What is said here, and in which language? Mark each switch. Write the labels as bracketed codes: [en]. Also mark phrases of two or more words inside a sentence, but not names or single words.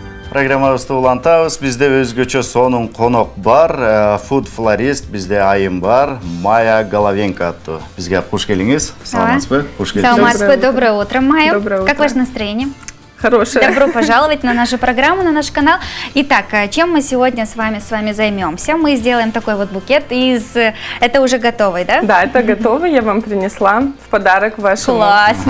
[ky] Программабызды улантабыз. Бізде өзгөчө сонун конок бар. Food Florist бізде айым бар. Майя Головенко аттуу. Бизге куш келиңиз. Саламатсызбы? Куш келиңиз. Саламатсызбы. [ru] Доброе утро, Майя. Доброе утро. Как ваше настроение? Хорошее. Добро пожаловать на нашу программу, на наш канал. Итак, чем мы сегодня с вами займемся? Мы сделаем такой вот букет из... Это уже готовый, да? Да, это готовый. Я вам принесла в подарок вашему Классно.